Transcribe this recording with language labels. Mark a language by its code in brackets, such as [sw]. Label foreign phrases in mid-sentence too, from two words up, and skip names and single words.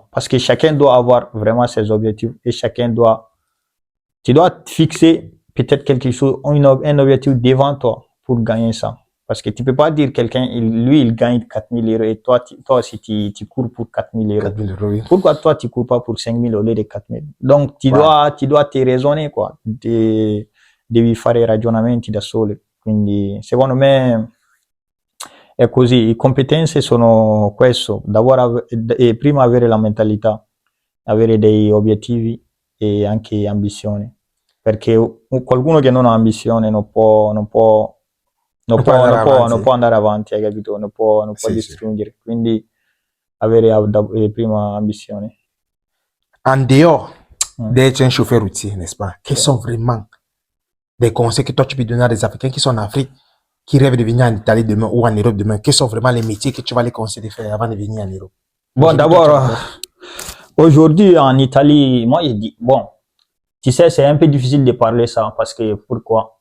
[fr] Parce que chacun doit avoir vraiment ses objectifs et tu dois te fixer peut-être quelque chose, un objectif devant toi pour gagner ça. Parce que tu peux pas dire quelqu'un, lui, il gagne 4 000 € et toi aussi, tu cours pour 4 000 €. 4 000 €, oui. Pourquoi toi, tu cours pas pour 5 000 au lieu de 4 000? Donc, tu dois te raisonner, quoi. [it] Devi fare ragionamenti da sole. Quindi, secondo me, è così. Le competenze sono questo, e prima avere la mentalità, avere dei obiettivi e anche ambizioni. Perché qualcuno che non ha ambizione non può andare avanti, hai capito? Non può distruggere. Quindi avere prima ambizioni. [fr] En dehors d'être un chauffeur routier, n'est-ce pas? Quels sont vraiment des conseils que toi tu peux donner à des Africains qui sont en Afrique, qui rêvent de venir en Italie demain ou en Europe demain? Quels sont vraiment les métiers que tu vas les conseiller de faire avant de venir en Europe? Bon, d'abord, aujourd'hui en Italie, moi je dis, bon, tu sais, c'est un peu difficile de parler ça parce que pourquoi?